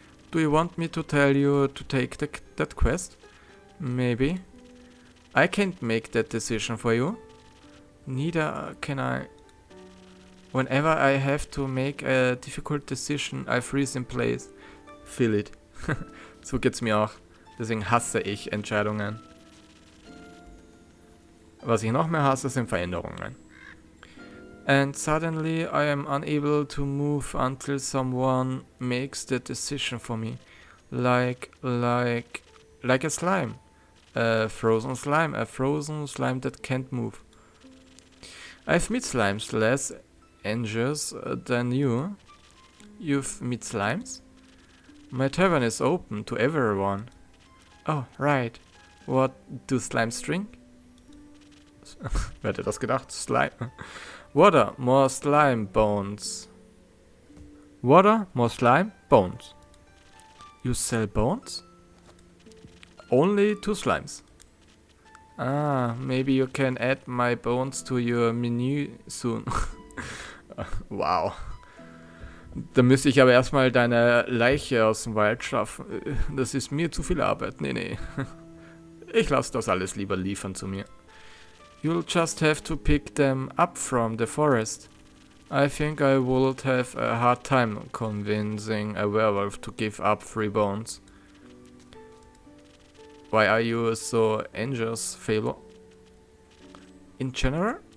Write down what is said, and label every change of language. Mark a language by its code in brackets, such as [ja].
[en] Do you want me to tell you to take that quest? Maybe. I can't make that decision for you. Neither can I. Whenever I have to make a difficult decision, I freeze in place. Feel it. [de] So geht's mir auch. Deswegen hasse ich Entscheidungen. Was ich noch mehr hasse, sind Veränderungen. [en] And suddenly I am unable to move until someone makes the decision for me. Like a slime. A frozen slime that can't move. I've met slimes less anxious than you. You've met slimes? My tavern is open to everyone. Oh, right. What do slimes drink? [de] Wer hätte das gedacht? [en] Slime. Water, more slime, bones. Water, more slime, bones. You sell bones? Only to slimes. Ah, maybe you can add my bones to your menu soon. Wow. [de] Da müsste ich aber erstmal deine Leiche aus dem Wald schaffen. Das ist mir zu viel Arbeit. Nee. Ich lasse das alles lieber liefern zu mir. [en] You'll just have to pick them up from the forest. I think I would have a hard time convincing a werewolf to give up 3 bones. Why are you so anxious, Fable? In general?